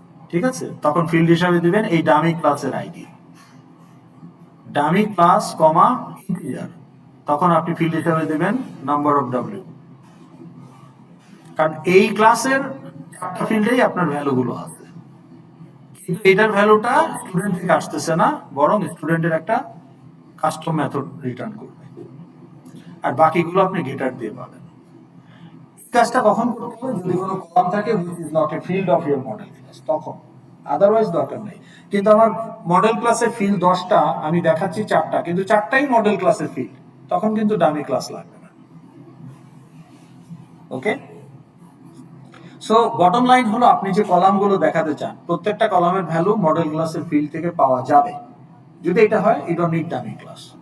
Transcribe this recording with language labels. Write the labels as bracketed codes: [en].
[bn] ঠিক আছে, তখন ফিল্ড হিসাবে দিবেন এই ডামি ক্লাসের আইডি, ডামি ক্লাস কমা ইন্টিজার, তখন আপনি ফিল্ড হিসাবে দেবেন নাম্বার অফ ডাব্লিউ, কারণ এই ক্লাসের একটা ফিল্ডেই আপনার ভ্যালুগুলো আছে, কিন্তু এটার ভ্যালুটা স্টুডেন্ট থেকে আসতেছে না, বরং স্টুডেন্টের একটা কাস্টম মেথড রিটার্ন করবে, আর বাকিগুলো আপনি গেটার দিয়ে পাবেন। এই কাজটা কখন করতে হবে? যদি কোনো কলাম থাকে [en] which is not a field of your model class, [bn] তখন, আদারওয়াইজ দরকার নেই। কিন্তু আমার মডেল ক্লাসের ফিল্ড 10টা, আমি দেখাচ্ছি 4টা, কিন্তু 4টাই মডেল ক্লাসের ফিল্ড, তখন কিন্তু ডামি ক্লাস লাগবে না। ওকে, সো বটম লাইন হলো আপনি যে কলামগুলো দেখাতে চান প্রত্যেকটা কলামের ভ্যালু মডেল ক্লাসের ফিল্ড থেকে পাওয়া যাবে, যদি এটা হয় [en] You don't need dummy class.